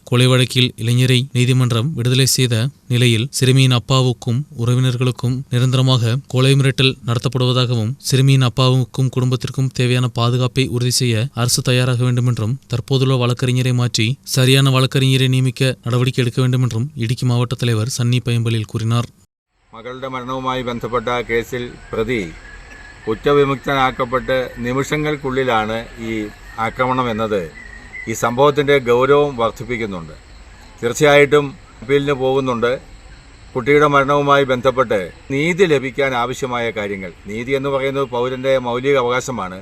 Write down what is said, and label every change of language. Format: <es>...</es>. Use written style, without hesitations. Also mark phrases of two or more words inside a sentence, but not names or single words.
<ta>கொலை வழக்கில் இளைஞரை நீதிமன்றம் விடுதலை செய்த நிலையில் சிறுமியின் அப்பாவுக்கும் உறவினர்களுக்கும் நிரந்தரமாக கொலை மிரட்டல் நடத்தப்படுவதாகவும் சிறுமியின் அப்பாவுக்கும் குடும்பத்திற்கும் தேவையான பாதுகாப்பை உறுதி செய்ய அரசு தயாராக வேண்டும் என்றும் தற்போதுள்ள வழக்கறிஞரை மாற்றி சரியான வழக்கறிஞரை நியமிக்க நடவடிக்கை எடுக்க வேண்டும் என்றும் இடுக்கி மாவட்ட தலைவர் சன்னி பைம்பலில் கூறினார்.</ta> <ml>മകളുടെ മരണവുമായി ബന്ധപ്പെട്ട കേസിൽ പ്രതി കുറ്റവിമുക്തനാക്കപ്പെട്ട് നിമിഷങ്ങൾക്കുള്ളിലാണ് ഈ ആക്രമണം എന്നത് ഈ സംഭവത്തിൻ്റെ ഗൗരവം വർദ്ധിപ്പിക്കുന്നുണ്ട്. തീർച്ചയായിട്ടും അപ്പീലിന് പോകുന്നുണ്ട്. കുട്ടിയുടെ മരണവുമായി ബന്ധപ്പെട്ട് നീതി ലഭിക്കാൻ ആവശ്യമായ കാര്യങ്ങൾ, നീതി എന്ന് പറയുന്നത് പൗരൻ്റെ മൗലിക അവകാശമാണ്.</ml>